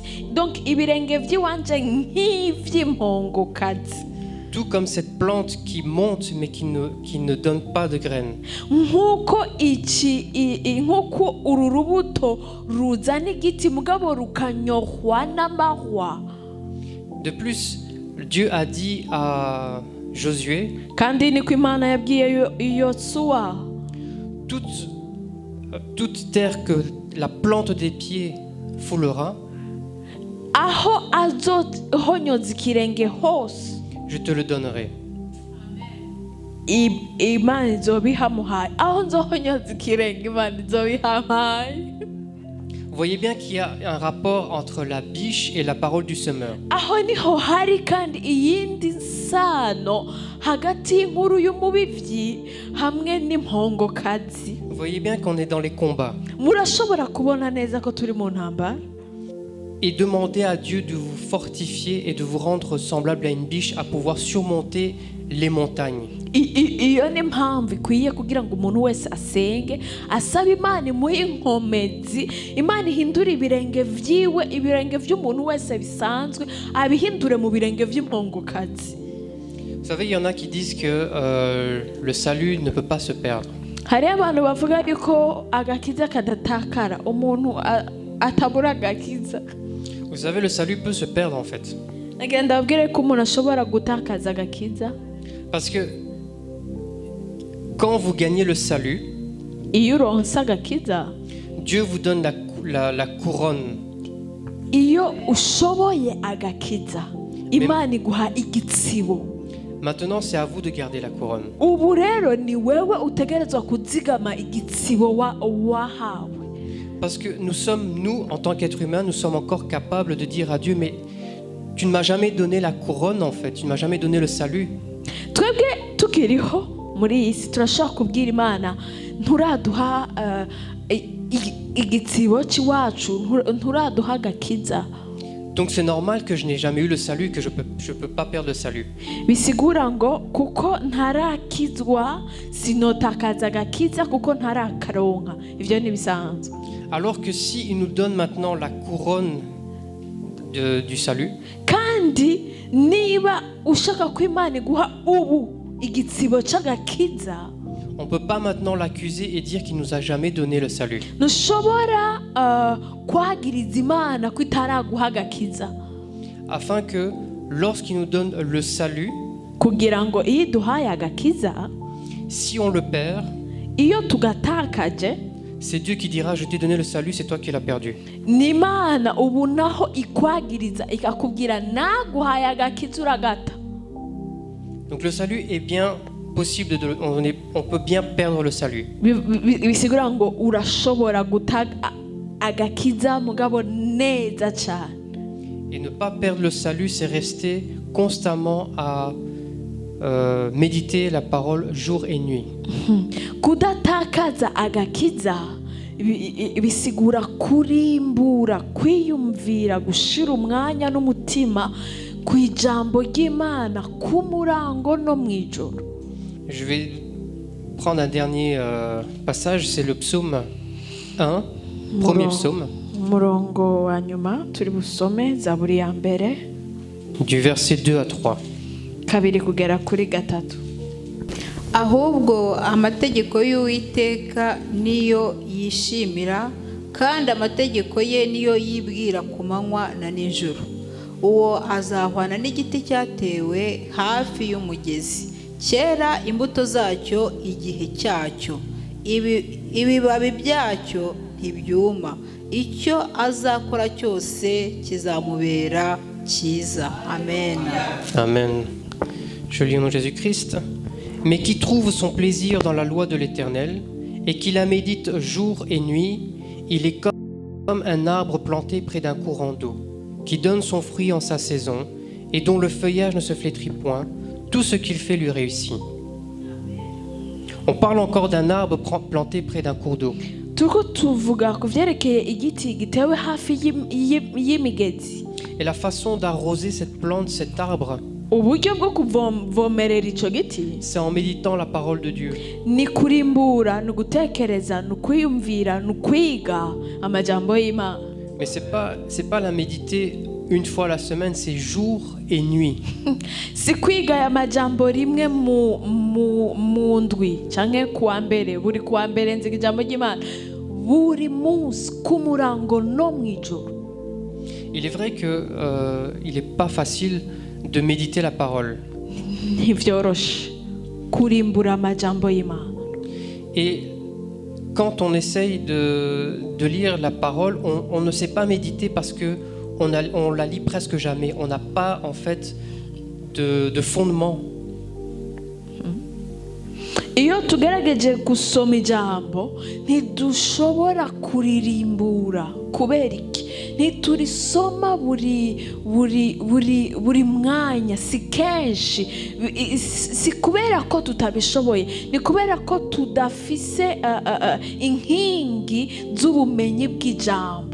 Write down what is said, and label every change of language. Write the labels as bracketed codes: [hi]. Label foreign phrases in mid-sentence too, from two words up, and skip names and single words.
[rn] Donc ibirenge vy'iwanje nk'ivy'impongokazi. [fr] Tout comme cette plante qui monte mais qui ne donne pas de graines. [rn] Nkuko uru rubuto ruzana igiti mugabo rukanyohwa n'amahwa. [fr] De plus, Dieu a dit à Josué, [rn] kandi niko Imana yabwiye Yosuwa, [fr] toute terre que la plante des pieds foulera, [rn] aho azohonyoza ikirenge hose, [fr] je te le donnerai. [rn] Imana izobihamuhaye. Aho nzohonyoza ikirenge Imana izobihamuhaye. [fr] Vous voyez bien qu'il y a un rapport entre la biche et la parole du semeur. [rn] Aho niho hari kandi iyindi nsano hagati y'inkuru y'umubivyi hamwe n'impongokazi. [fr] Vous voyez bien qu'on est dans les combats. [rn] Murashobora kubona neza ko turi mu ntambara. [fr] Et demandez à Dieu de vous fortifier et de vous rendre semblable à une biche à pouvoir surmonter les montagnes. [rn] Iyo ni mpamvu ikwiye kugira ngo umuntu wese asenge asaba Imana imuhe inkomezi, Imana ihindure ibirenge vyiwe, ibirenge vy'umuntu wese bisanzwe abihindure mu birenge vy'impongokazi. [fr] Vous savez, il y en a qui disent que le salut ne peut pas se perdre. [rn] Hari abantu bavuga yuko agakiza kadatakara, umuntu atabura agakiza. [fr] Vous savez, le salut peut se perdre en fait. [rn] Agenda abwire ko umuntu ashobora gutakaza agakiza. [fr] Parce que quand vous gagnez le salut, [rn] Iyo uronse agakiza, [fr] Dieu vous donne la couronne. [rn] iyo ushoboye agakiza, Imana iguha igitsibo. [fr] Maintenant, c'est à vous de garder la couronne. [rn] Ubu rero ni wewe utegerezwa kuzigama igitsibo wahawe. [fr] Parce que nous, en tant qu'êtres humains, nous sommes encore capables de dire à Dieu, mais tu ne m'as jamais donné la couronne en fait, tu ne m'as jamais donné le salut. [rn] Twebwe tukiriho muri iyi si turashaka kubwira Imana nturaduha igitsibo cy'iwacu, nturaduha agakiza. [fr] Donc c'est normal que je n'ai jamais eu le salut, que je peux pas perdre le salut. [rn] Bisigura ngo kuko ntarakizwa sinotakaza agakiza kuko ntarakaronka. Ivyo ni bisanzwe. [fr] Alors que si il nous donne maintenant la couronne du salut, [rn] kandi niba ushaka ko Imana iguha ubu igitsibo c'agakiza, [fr] on peut pas maintenant l'accuser et dire qu'il nous a jamais donné le salut. [rn] ntushobora kwagiriza Imana ko itaraguha agakiza. [fr] Afin que lorsqu'il nous donne le salut, [rn] kugira ngo iyo duhaye agakiza, [fr] si on le perd, [rn] iyo tugatakaje, [fr] c'est Dieu qui dira je t'ai donné le salut, c'est toi qui l'as perdu. [rn] ni Imana ubu naho ikwagiriza ikakubwira naguhaye agakiza uragata. [fr] Donc le salut est bien possible, on peut bien perdre le salut. [rn] Bisigura ngo urashobora gutaga agakiza mugabo neza cyane. [fr] Et ne pas perdre le salut, c'est rester constamment à méditer la parole jour et nuit. [rn] Kudatakaza agakiza bisigura kurimbura, kwiyumvira, gushira umwanya n'umutima ku ijambo ry'Imana ku murango no mwijoro. [fr] Je vais prendre un dernier passage, c'est le psaume 1, premier psaume. [rn] Murongo wa nyuma turi busome Zaburi ya mbere [fr] Du verset 2 à 3. [rn] kabiri kugera kuri gatatu. [rw] ahubwo amategeko y'Uwiteka niyo yishimira, kandi amategeko ye niyo yibwira ku manywa na nijoro. Uwo azahwana n'igiti cyatewe hafi y'umugezi, cyera imbuto zacyo igihe cyacyo, ibibabi byacyo ntibyuma. Icyo azakora cyose kizamubera cyiza. Amen. Amen. [fr] Je lis au nom de Jésus-Christ. Mais qui trouve son plaisir dans la loi de l'Éternel et qui la médite jour et nuit, il est comme un arbre planté près d'un courant d'eau, qui donne son fruit en sa saison et dont le feuillage ne se flétrit point. Tout ce qu'il fait lui réussit. On parle encore d'un arbre planté près d'un cours d'eau. [rn] turiko tuvuga ku vyerekeye igiti gitewe hafi y'imigezi. [fr] Et la façon d'arroser cette plante, cet arbre, [rn] uburyo bwo kuvomerera ico giti [fr] c'est en méditant la parole de Dieu. [rn] ni kurimbura, ni gutekereza, ni kwiyumvira, ni kwiga amajambo y'Imana. [fr] Mais c'est pas la méditer une fois la semaine, c'est jour et nuit. [rn] si kwiga aya majambo rimwe mu ndwi canke kuwa mbere, buri kuwa mbere nziga ijambo ry'Imana, buri munsi ku murango no mw'ijoro. [fr] Il est vrai que il n'est pas facile de méditer la parole. [rn] ntivyoroshe kurimbura amajambo y'Imana. [fr] Et quand on essaye de lire la parole, on ne sait pas méditer parce que on la lit presque jamais. On n'a pas en fait de fondement. [rn] iyo tugerageje gusoma ijambo ntidushobora kuririmbura. kubera iki? ntiturisoma buri mwanya, si kenshi. si kubera ko tutabishoboye, ni kubera ko tudafise inkingi z'ubumenyi bw'ijambo.